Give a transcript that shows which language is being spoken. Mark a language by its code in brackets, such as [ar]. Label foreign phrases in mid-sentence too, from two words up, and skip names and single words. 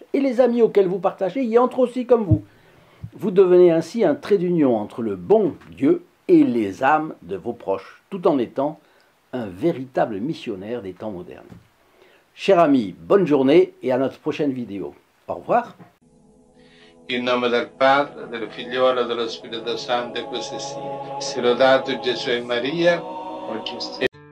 [fr] Et les amis auxquels vous partagez y entrent aussi comme vous. Vous devenez ainsi un trait d'union entre le bon Dieu et les âmes de vos proches, tout en étant un véritable missionnaire des temps modernes. Chers amis, bonne journée et à notre prochaine vidéo. Au revoir. [it] In nome del Padre, del Figliolo e dello Spirito Santo, e così sia. Sia lodato Gesù e Maria,